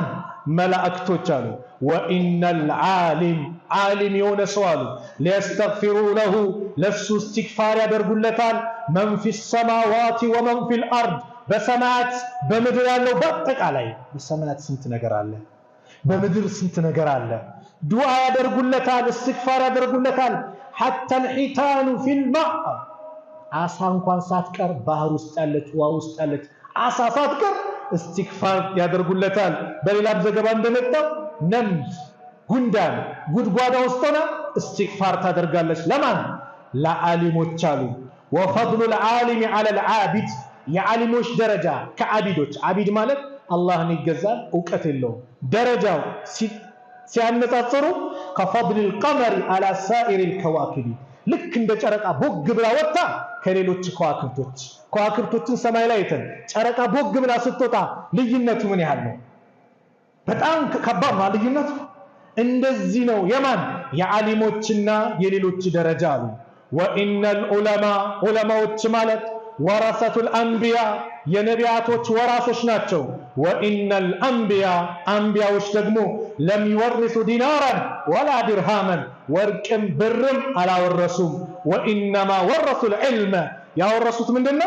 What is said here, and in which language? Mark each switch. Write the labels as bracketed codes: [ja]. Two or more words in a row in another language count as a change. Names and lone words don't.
[am] መላእክቶች አሉ። [ar] وإن العالم [am] የሆነ ሰው አሉ [ar] ليستغفر له [am] ለሱ እስትግፋር ያደርጉለታል [ar] من في السماوات ومن في الأرض [am] በሰማያት በምድር ያለው በአጠቃላይ በሰማያት ስንት ነገር አለ፣ በምድር ስንት ነገር አለ። ዱዓ ያደርጉለታል፣ እስትግፋር ያደርጉለታል። [ar] حتى الحيتان في الماء [am] አሳ እንኳን ሳትቀር ባህር ውስጥ ያለች ውሃ ውስጥ ያለች አሳ ሳትቀር እስትግፋር ያደርጉለታል። በሌላም ዘገባ እንደመጣው ነምል ጉንዳን ጉድጓዳ ውስጥ ሆና እስትግፋር ታደርጋለች። ለማን? ለዓሊሞች አሉ። [ar] وفضل العالم على العابد [am] የዓሊሞች ደረጃ ከዓቢዶች፣ ዓቢድ ማለት አላህን ይገዛል እውቀት የለውም፣ ደረጃው ሲያነጻጽሩ [ar] كفضل القمر على سائر الكواكب [am] ልክ እንደ ጨረቃ ቦግ ብላ ወጣ ከሌሎች ከዋክብቶችን ሰማይ ላይ አይተን ጨረቃ ቦግ ብላ ስትወጣ ልዩነቱ ምን ያህል ነው? በጣም ከባድ ነው ልዩነቱ። እንደዚህ ነው የማን የዓሊሞችና የሌሎች ደረጃ አሉ። ወኢነል ዑለማዎች ማለት [ar] ورثة الأنبياء [am] የነቢያቶች ወራሾች ናቸው። ወኢነል አንቢያዎች ደግሞ [ar] لم يورثوا دينارا ولا درهما [am] ወርቅም ብርም አላወረሱም። [ar] وإنما ورثوا العلم [am] ያወረሱት ምንድነው?